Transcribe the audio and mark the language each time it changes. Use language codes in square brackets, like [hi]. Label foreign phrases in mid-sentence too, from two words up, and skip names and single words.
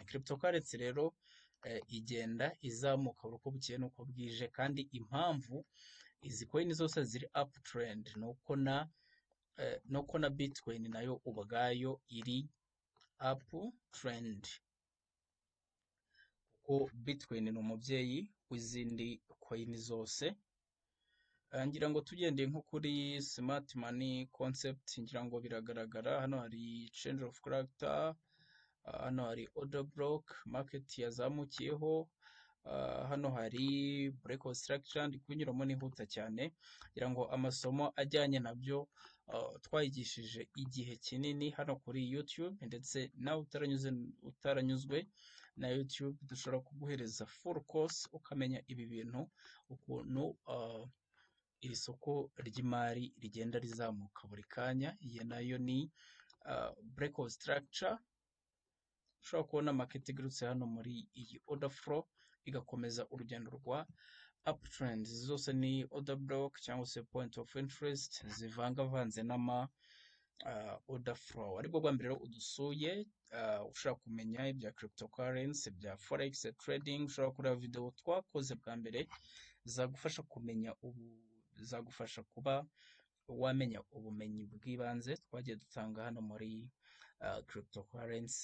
[rw] Cryptocurrency rero igenda izamuka uko bukeye n'uko bwije, kandi impamvu izi coin zose ziri uptrend nuko na Bitcoin nayo ubwayo iri uptrend, kuko Bitcoin ni umubyeyi w'izindi coin zose. Ngira ngo tugendeye nko kuri [en] smart money concept, [rw] ngira ngo biragaragara. Hano hari [en] change of character, [rw] hano hari [en] order block, [rw] market yazamukiyeho, hano hari [en] breakout structure. [rw] Ndi kunyuramo nihuta cyane ngira ngo amasomo ajyanye nabyo twayigishije igihe kinini hano kuri YouTube, ndetse nawe utaranyuzwe na YouTube dushobora kuguhereza [en] full course [rw] ukamenya ibi bintu, ukuntu iri soko ry'imari rigenda rizamuka buri kanya. Iyi nayo ni [en] breakout structure. [rw] Ushobora kubona market igarutse hano muri iyi [en] order flow [rw] igakomeza urugendo rwa uptrend. Zose ni [en] order block [rw] cyangwa se [en] point of interest [rw] zivangavanze n'ama [en] order flow. [rw] Aribwo bwa mbere udusuye ushaka kumenya ibya cryptocurrency, bya [en] forex trading, [rw] ushobora kureba video twakoze bwa mbere zagufasha kumenya zagufasha kuba wamenya ubumenyi bw'ibanze twagiye dutanga hano muri cryptocurrency.